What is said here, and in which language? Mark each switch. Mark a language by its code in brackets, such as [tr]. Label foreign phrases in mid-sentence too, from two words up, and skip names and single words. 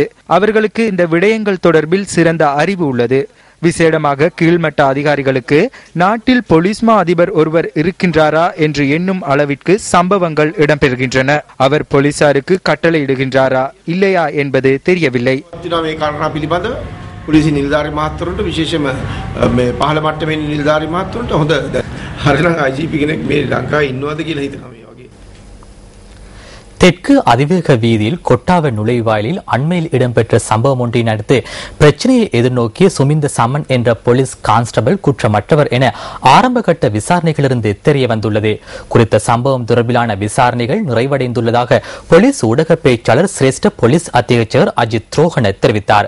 [ta] அவர்களுக்கு இந்த விடயங்கள் தொடர்பில் சிறந்த அறிவு உள்ளது. விசேடமாக கீழ்மட்ட அதிகாரிகளுக்கு நாட்டில் போலீஸ் மா அதிபர் ஒருவர் இருக்கின்றாரா என்று எண்ணும் அளவிற்கு சம்பவங்கள் இடம்பெறுகின்றன. அவர் போலீசாருக்கு கட்டளை இடுகின்றாரா இல்லையா என்பது தெரியவில்லை. [si] පොලිසි නිලධාරි මහත්වරුන්ට විශේෂම මේ පහළ මට්ටමේ නිලධාරි මහත්වරුන්ට හොඳ හරිනම් IGP කෙනෙක් මේ ලංකාවේ ඉන්නවද කියලා හිතනවා. [ta] தெற்கு அதிவேக வீதியில் கொட்டாவ நுழைவாயிலில் அண்மையில் இடம்பெற்ற சம்பவம் ஒன்றின் அடுத்து பிரச்சனையை எதிர்நோக்கிய சுமிந்த சமன் என்ற போலீஸ் கான்ஸ்டபிள் குற்றமற்றவர் என ஆரம்பகட்ட விசாரணைகளிலிருந்து தெரிய வந்துள்ளது. குறித்த சம்பவம் தொடர்பிலான விசாரணைகள் நிறைவடைந்துள்ளதாக போலீஸ் ஊடக பேச்சாளர் சிரேஷ்ட போலீஸ் அத்தியட்சகர் அஜித் ரோஹன தெரிவித்தார்.